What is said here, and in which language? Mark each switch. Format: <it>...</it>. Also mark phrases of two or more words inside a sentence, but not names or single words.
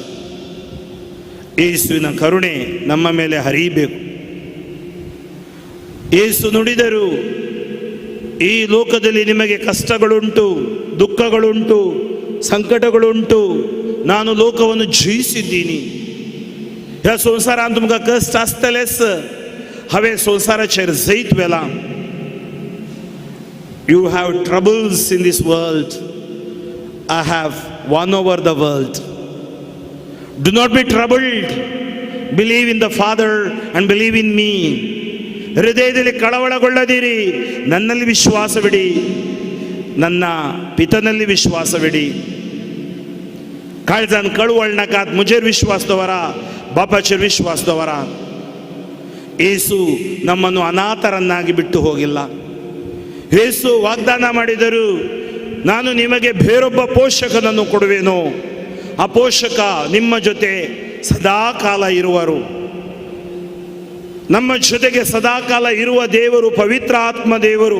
<kn>ಯೇಸುವಿನ ಕರುಣೆ ನಮ್ಮ ಮೇಲೆ ಹರಿಯಬೇಕು. ಯೇಸು ನುಡಿದರು, ಈ ಲೋಕದಲ್ಲಿ ನಿಮಗೆ ಕಷ್ಟಗಳುಂಟು, ದುಃಖಗಳುಂಟು, ಸಂಕಟಗಳುಂಟು, ನಾನು ಲೋಕವನ್ನು ಜಯಿಸಿದ್ದೀನಿ.</kn> <kok>ह्या संवसारांत तुमकां कश्ट आसतलेच, हांवें संवसाराचेर जैत वेला.</kok> <en>You have troubles in this world, I have won over the world. Do not be troubled, believe in the Father and believe in me.</en> <kn>ಹೃದಯದಲ್ಲಿ ಕಳವಳಗೊಳ್ಳದಿರಿ, ನನ್ನಲ್ಲಿ ವಿಶ್ವಾಸವಿಡಿ, ನನ್ನ ಪಿತನಲ್ಲಿ ವಿಶ್ವಾಸವಿಡಿ.</kn> <kok>काळजान कळवळ नाकात, मुजेर विश्वास दवरा, बापाचेर विश्वास दवरा.</kok> <kn>ಯೇಸು ನಮ್ಮನ್ನು ಅನಾಥರನ್ನಾಗಿ ಬಿಟ್ಟು ಹೋಗಿಲ್ಲ. ಯೇಸು ವಾಗ್ದಾನ ಮಾಡಿದರು, ನಾನು ನಿಮಗೆ ಬೇರೊಬ್ಬ ಪೋಷಕನನ್ನು ಕೊಡುವೆನು, ಆ ಪೋಷಕ ನಿಮ್ಮ ಜೊತೆ ಸದಾಕಾಲ ಇರುವರು. ನಮ್ಮ ಜೊತೆಗೆ ಸದಾಕಾಲ ಇರುವ ದೇವರು ಪವಿತ್ರ ಆತ್ಮ ದೇವರು.</kn>